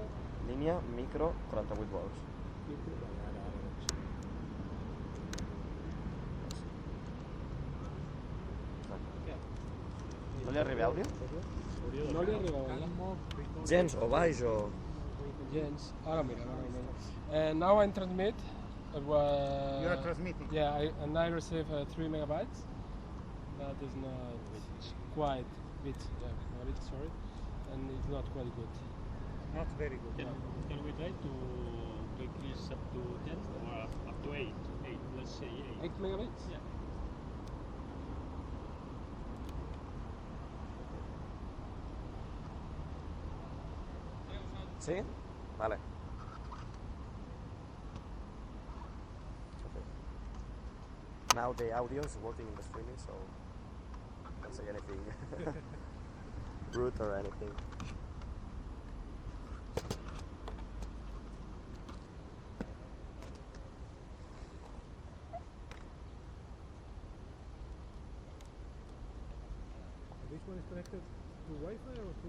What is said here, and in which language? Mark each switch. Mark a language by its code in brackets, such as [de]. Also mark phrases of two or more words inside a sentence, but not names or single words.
[ca] Línia, micro, 48 volts. Micro? Vale, ara veig. No li arriba àudio? No li arriba àudio. Gens, o baix, o... Gens. Ara mira. [en] Now I transmit. You are transmitting? Yeah, and I receive 3 megabytes. That is not quite bit, sorry, and it's not quite good. Not very good. Can we try to increase up to 10 or up to 8? 8, let's say 8. 8 megabits? Yeah. [ca] Sí? Vale. [en] Now the audio is working in the streaming, so don't say anything rude or anything. This one is connected to Wi-Fi or to...